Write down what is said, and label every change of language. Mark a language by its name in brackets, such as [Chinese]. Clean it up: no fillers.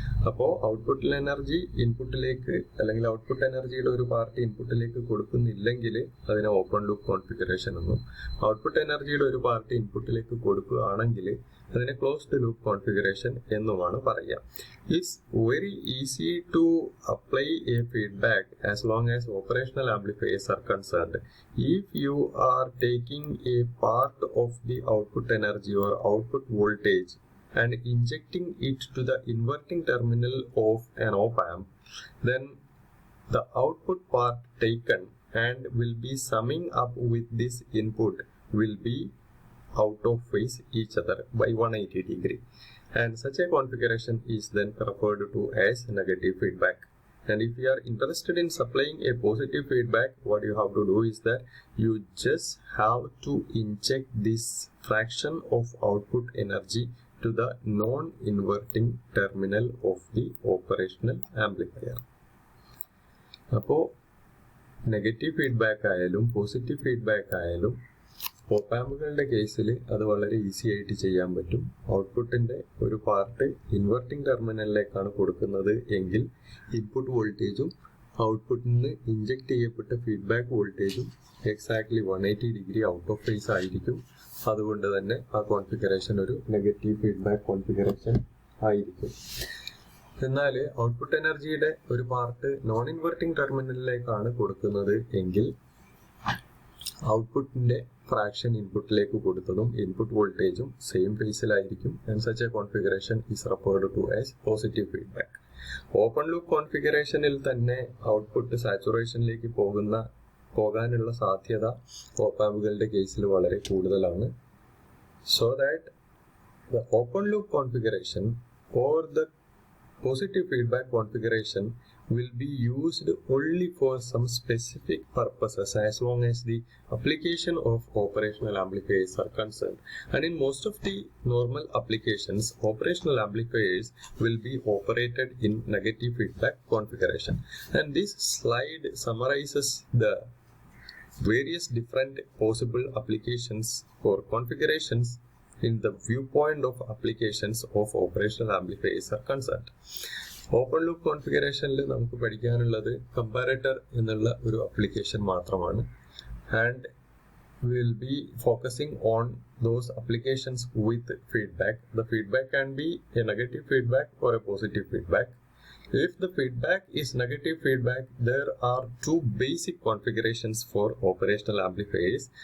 [Malayalam] അപ്പോൾ ഔട്ട്പുട്ടിൽ എനർജി ഇൻപുട്ടിലേക്ക് അല്ലെങ്കിൽ ഔട്ട്പുട്ട് എനർജിയുടെ ഒരു പാർട്ട് ഇൻപുട്ടിലേക്ക് കൊടുക്കുന്നില്ലെങ്കിൽ അതിനെ ഓപ്പൺ ലൂപ്പ് കോൺഫിഗറേഷൻ എന്നും, ഔട്ട്പുട്ട് എനർജിയുടെ ഒരു പാർട്ട് ഇൻപുട്ടിലേക്ക് കൊടുക്കുകയാണെങ്കിൽ അതിനെ ക്ലോസ്ഡ് ലൂപ്പ് കോൺഫിഗറേഷൻ എന്നുമാണ് പറയുക. [English] It's very easy to apply a feedback as long as operational amplifiers are concerned. If you are taking a part of the output energy or output voltage and injecting it to the inverting terminal of an op-amp, then the output part taken and will be summing up with this input will be out of phase each other by 180 degree, and such a configuration is then referred to as negative feedback. And if you are interested in supplying a positive feedback, what you have to do is that you just have to inject this fraction of output energy to the non-inverting terminal of the operational amplifier. [Malayalam] So, negative feedback ayalum, positive feedback ayalum, ഓപ്പാമ്പുകളുടെ കേസിൽ അത് വളരെ easy ആയിട്ട് ചെയ്യാൻ പറ്റും. ഔട്ട്പുട്ടിൻ്റെ ഒരു part inverting ടെർമിനലിലേക്കാണ് കൊടുക്കുന്നത് എങ്കിൽ input വോൾട്ടേജും ഔട്ട്പുട്ടിൽ നിന്ന് ഇഞ്ചെക്ട് ചെയ്യപ്പെട്ട ഫീഡ്ബാക്ക് വോൾട്ടേജും exactly 180 degree out of phase ആയിരിക്കും. അതുകൊണ്ട് തന്നെ ആ കോൺഫിഗറേഷൻ ഒരു നെഗറ്റീവ് ഫീഡ്ബാക്ക് കോൺഫിഗറേഷൻ ആയിരിക്കും. എന്നാൽ ഔട്ട്പുട്ട് എനർജിയുടെ ഒരു പാർട്ട് നോൺ ഇൻവെർട്ടിംഗ് ടെർമിനലിലേക്കാണ് കൊടുക്കുന്നത് എങ്കിൽ ഔട്ട്പുട്ടിന്റെ ഫ്രാക്ഷൻ ഇൻപുട്ടിലേക്ക് കൊടുത്തതും ഇൻപുട്ട് വോൾട്ടേജും same ഫേസിലായിരിക്കും. [English] And such a configuration is referred to as positive feedback. [Malayalam] Open loop കോൺഫിഗറേഷനിൽ തന്നെ ഔട്ട്പുട്ട് സാച്ചുറേഷനിലേക്ക് പോകാനുള്ള സാധ്യത ഓപ്പാമ്പുകളുടെ കേസിൽ വളരെ കൂടുതലാണ്. [English] So that the open loop configuration or the positive feedback configuration will be used only for some specific purposes as long as the application of operational amplifiers are concerned. And in most of the normal applications, operational amplifiers will be operated in negative feedback configuration. And this slide summarizes the various different possible applications or configurations in the viewpoint of applications of operational amplifiers are concerned. [Malayalam] Open loop കോൺഫിഗറേഷനിൽ നമുക്ക് പഠിക്കാനുള്ളത് comparator എന്നുള്ള ഒരു application മാത്രമാണ്. [English] And we will be focusing on those applications with feedback. The feedback can be a negative feedback or a positive feedback. If the feedback is negative feedback, there are two basic configurations for operational amplifiers.